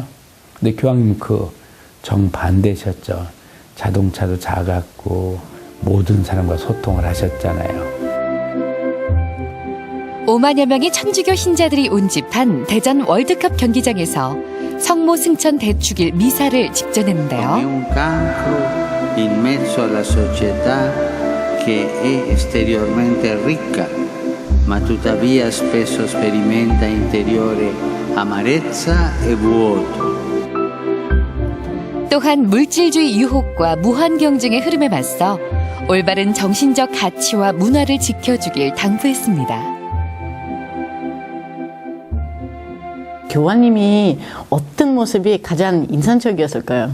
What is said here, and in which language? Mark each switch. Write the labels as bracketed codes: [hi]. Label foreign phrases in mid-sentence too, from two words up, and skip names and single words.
[ko] 근데 교황님 그 정반대셨죠. 자동차도 작았고 모든 사람과 소통을 하셨잖아요. 5만여 명의 천주교 신자들이 운집한 대전 월드컵 경기장에서 성모 승천 대축일 미사를 직전했는데요. [it] un cancro in mezzo alla società che è esteriormente ricca, ma tuttavia spesso sperimenta interiore amarezza e vuoto. [ko] 또한 물질주의 유혹과 무한 경쟁의 흐름에 맞서 올바른 정신적 가치와 문화를 지켜주길 당부했습니다. 교황님이 어떤 모습이 가장 인상적이었을까요?